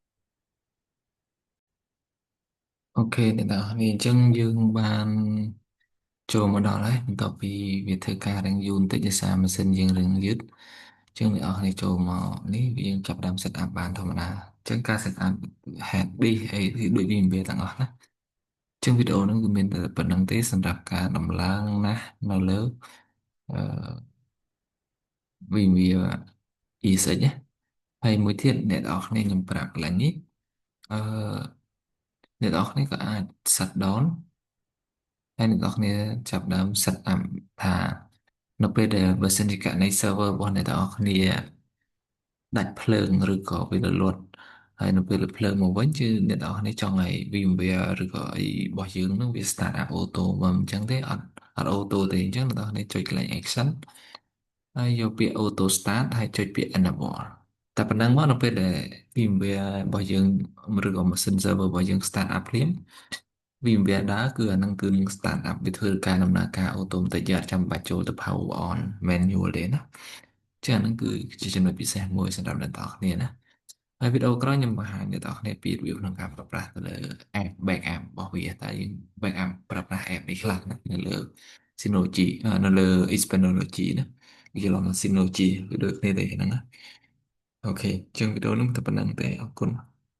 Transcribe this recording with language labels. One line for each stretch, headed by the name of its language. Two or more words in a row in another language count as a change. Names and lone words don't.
Khmer: អូខេអ្នកនរគ្នាអញ្ចឹងយើងបានចូលមកដល់ហើយបន្ទាប់ពីវាធ្វើការរៀងយូរបន្តិចដោយសារម៉ាស៊ីនយើងរៀងយឺតអញ្ចឹងអ្នកនរគ្នាចូលមកនេះយើងចាប់ផ្ដើម
English: set up
Khmer: បានធម្មតាអញ្ចឹងការ
English: set up head disk
Khmer: អីដូចវាមានវាទាំងអស់ណាចឹងវីដេអូហ្នឹងគឺមានតែប៉ុណ្្នឹងទេសម្រាប់ការដំឡើងណានៅលើអឺ Vimeo ESX ណាហើយមួយទៀតអ្នកនរគ្នាខ្ញុំប្រាប់កន្លែងនេះអឺអ្នកនរគ្នាក៏អាច
English: shut down
Khmer: ហើយអ្នកនរគ្នាចាប់ផ្ដើម
English: set up
Khmer: ថានៅពេលដែលបើសិនជាករណី server របស់អ្នកនរគ្នាដាច់ភ្លើងឬក៏ វារលត់ហើយនៅពេលភ្លើងមកវិញគឺអ្នកនរគ្នាចង់ឲ្យ VMware ឬក៏អីរបស់យើងនឹងវា
English: start up auto
Khmer: មកអញ្ចឹងទេអត់ auto ទេអញ្ចឹងអ្នកនរ គ្នាចុចកន្លែង action ហើយយកពាក្យ
English: auto start
Khmer: ហើយចុចពាក្យ enable តែប៉ុណ្ណឹងមកនៅពេលដែល VMware របស់យើងឬក៏
English: machine server
Khmer: របស់យើង
English: start up
Khmer: ភ្លាម VMware ដើរគឺអាហ្នឹងគឺនឹង
English: start up
Khmer: វាធ្វើការដំណើរការ auto បន្តិចយកចាំបាច់ចូលទៅ
English: power on manual
Khmer: ទេណាចា៎ហ្នឹងគឺជាចំណុចពិសេសមួយសម្រាប់អ្នកនរគ្នាណាហើយវីដេអូក្រោយខ្ញុំបង្ហាញអ្នកនរគ្នាពីរបៀបក្នុងការប្រើប្រាស់ទៅលើ
English: app backup
Khmer: របស់វាតើយើង backup ប្រើប្រាស់ app នេះខ្លះណានៅលើ Synology នៅលើ Xpanology ណាវាឡង Synology វាដូចគ្នាទេហ្នឹងណាអូខេចឹងវីដេអូហ្នឹងតែប៉ុណ្្នឹងទេអរគុណ